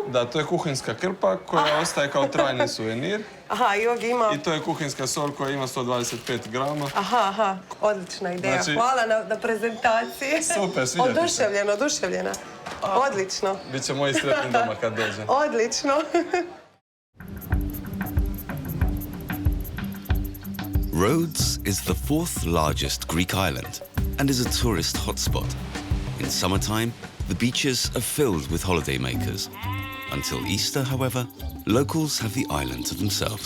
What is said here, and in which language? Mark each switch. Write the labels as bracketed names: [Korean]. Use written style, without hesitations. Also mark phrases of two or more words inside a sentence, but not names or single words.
[Croatian] Da, to je kuhinska krpa koja ostaje kao trajni suvenir. Aha, i ovdje ima... I to je kuhinska sol koja ima 125 grama. Aha, odlična ideja. Znači- Hvala na prezentaciji. Super, sviđa ti se. Oduševljena. Odlično. Biće moji sretni doma kad dođe. Odlično. [English] Rhodes is the fourth largest Greek island and is a tourist hotspot. In summertime, the beaches are filled with holidaymakers. Until Easter, however, locals have the island to themselves.